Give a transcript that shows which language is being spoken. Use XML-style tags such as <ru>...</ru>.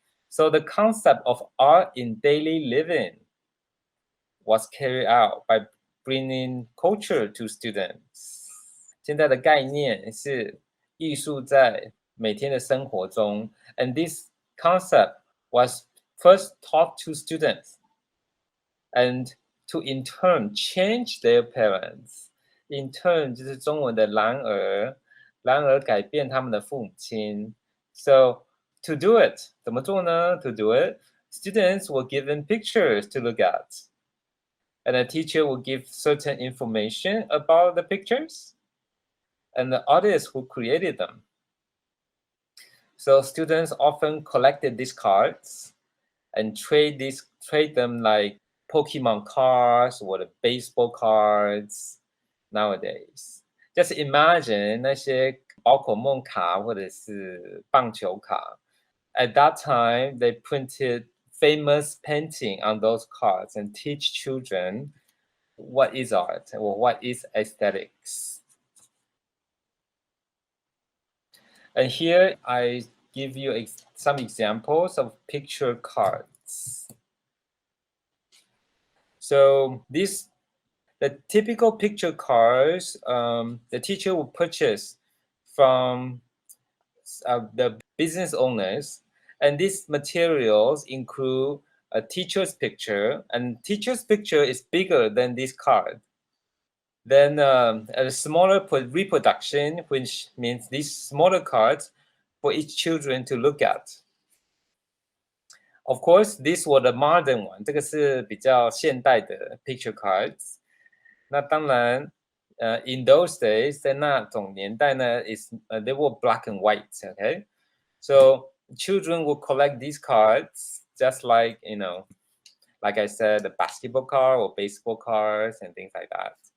<en>So the concept of art in daily living was carried out by bringing culture to students.</en> <zh>现在的概念是艺术在每天的生活中</zh> <en>and this concept was first taught to students and to in turn change their parents. In turn</en> <zh>就是中文的然而改变他们的父母亲.</zh> <en>So to do it,</en> <zh>怎么做呢?</zh> <en>To do it, students were given pictures to look at. And a teacher will give certain information about the pictures and the artists who created them. So students often collected these cards and trade them like Pokemon cards or the baseball cards nowadays. Just imagine</en> <zh>那些宝可梦卡或者是棒球卡.</zh> <en>At that time, they printed famous painting on those cards and teach children what is art or what is aesthetics. And here I give you some examples of picture cards. So the typical picture cards, the teacher will purchase from the business owners. And these materials include a teacher's picture, and teacher's picture is bigger than this card. Then a smaller reproduction, which means these smaller cards for each children to look at. Of course, these were the modern one.</en> <zh>这个是比较现代的</zh> <en>picture cards.</en> <zh>那当然</zh> <en>in those days,</en> <zh>在那种年代呢,</zh> <en>they were black and white, okay? So children will collect these cards just like, like I said, the basketball card or baseball cards and things like that.</en>